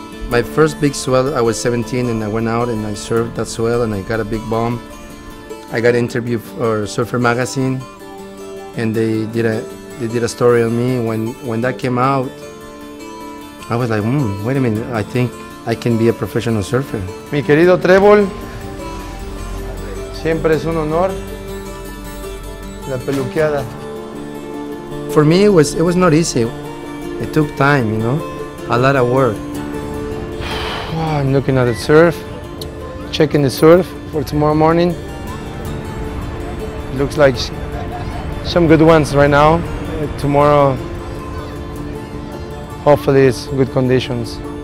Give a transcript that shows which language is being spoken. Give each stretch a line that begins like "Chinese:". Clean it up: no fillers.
English: My first big swell, I was 17 and I went out and I surfed that swell and I got a big bomb. I got an interview for Surfer Magazine and they did a story on me. When that came out, I was like, wait a minute, I think I can be a professional surfer.
Spanish: Mi querido Trébol, siempre es un honor la peluqueada.
English: For me, it was not easy. It took time, you know, a lot of work. Oh, I'm looking at the surf, checking the surf for tomorrow morning. Looks like some good ones right now. Tomorrow, hopefully it's good conditions.